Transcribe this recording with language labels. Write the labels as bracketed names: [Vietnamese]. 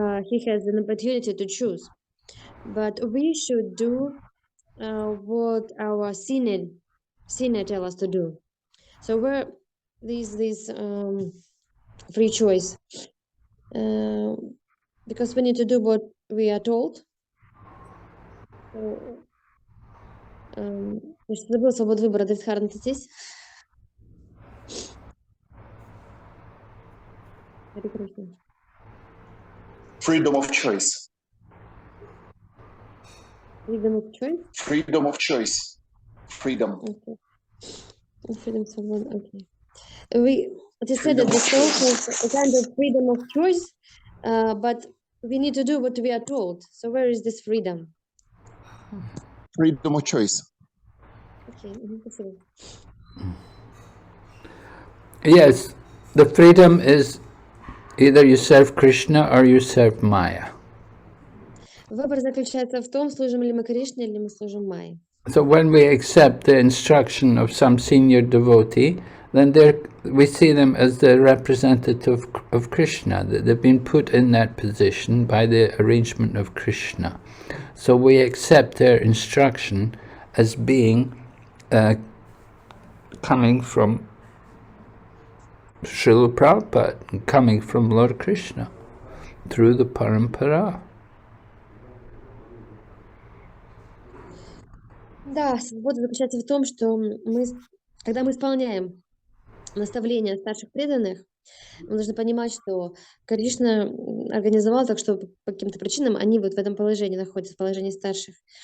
[English] He has an opportunity to choose. But we should do what our senior tell us to do. So where these free choice. Because we need to do what we are told. [Russian] So, я что забыла свободу выбора. Дэвид, ты здесь? [English] Freedom of choice. Freedom of choice? Freedom of choice. Freedom. Okay. Freedom, свобода, okay. You said that the soul has a kind of freedom of choice, but we need to do what we are told. So where is this freedom? Freedom of choice. Okay. [Russian] Спасибо. [English] Yes, the freedom is either you serve Krishna or you serve Maya. [Russian] Выбор заключается в том, служим ли мы Кришне или мы служим Майе. [English] So when we accept the instruction of some senior devotee, then we see them as the representative of Krishna. They've been put in that position by the arrangement of Krishna. So we accept their instruction as being coming from Srila Prabhupada, coming from Lord Krishna through the parampara. [Russian] Да, свобода заключается в том, что когда мы исполняем наставления старших преданных, мы должны понимать, что Кришна организовал так, что по каким-то причинам они вот в этом положении находятся, в положении старших.